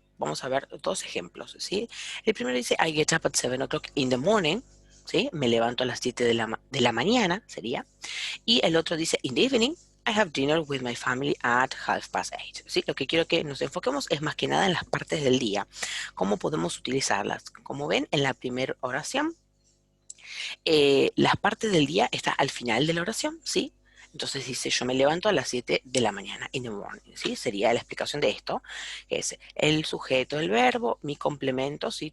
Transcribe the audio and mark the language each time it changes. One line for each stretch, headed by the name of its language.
Spanish: Vamos a ver dos ejemplos, ¿sí? El primero dice,
English: I get up at 7 o'clock in the morning,
Spanish: ¿sí? Me levanto a las 7 de la mañana, sería. Y el otro dice,
English: in the evening, I have dinner with my family at 8:30.
Spanish: ¿Sí? Lo que quiero que nos enfoquemos es más que nada en las partes del día, cómo podemos utilizarlas. Como ven, en la primera oración, las partes del día está al final de la oración, ¿sí? Entonces dice, yo me levanto a las 7 de la mañana,
English: in the morning,
Spanish: ¿sí? Sería la explicación de esto, que es el sujeto, el verbo, mi complemento, ¿sí?